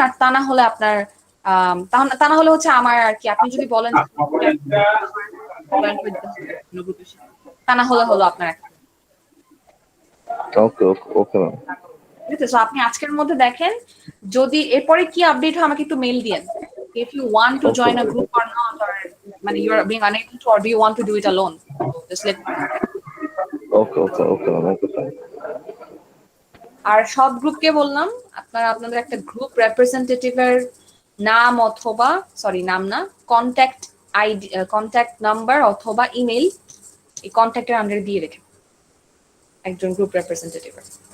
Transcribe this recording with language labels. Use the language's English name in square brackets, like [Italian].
[Bangla] আর তা না হলে আপনার তা না হলে হচ্ছে আমার আর কি, আপনি যদি বলেন যে জয়েন করে দিতে হবে কোনো গ্রুপের সাথে, তা না হলে হলো আপনার একটা। ওকে ওকে ওকে ম্যাম। ঠিক আছে, তো আপনি আজকের মধ্যে দেখেন, যদি এরপরে কি আপডেট হয় আমাকে একটু মেল দিয়েন, if you want to okay [English] join a group or not, or মানে you are being unable to, or do you want to do it alone, so just let me know, okay? [Bangla] Okay okay okay ma'am, okay fine. আর সব গ্রুপকে বললাম আপনারা আপনাদের একটা group রিপ্রেজেন্টেটিভের নাম অথবা, sorry নাম না, কন্ট্যাক্ট আইডি, কন্ট্যাক্ট নাম্বার অথবা ইমেল এই কন্ট্যাক্টের আন্ডারে দিয়ে রেখে একজন গ্রুপ রিপ্রেজেন্টেটিভের।